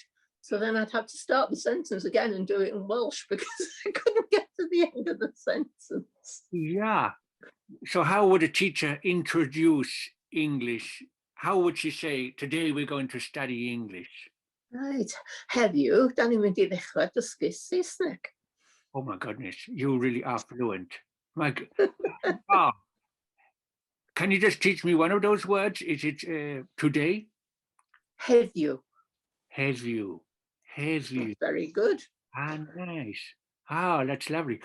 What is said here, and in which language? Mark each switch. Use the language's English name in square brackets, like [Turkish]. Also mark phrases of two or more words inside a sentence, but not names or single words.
[English] So then I'd have to start the sentence again and do it in Welsh because I couldn't get to the end of the sentence. Yeah. So how would a teacher introduce English? How would she say, today we're going to study English? Right. [Welsh] Heddiw, dan ni'n mynd I ddechrau dysgu Saesneg. [English] Oh my goodness, you really are fluent. Wow. Can you just teach me one of those words? Is it today? Heddiw. Heddiw. Very good. Ah, nice. Oh, that's lovely.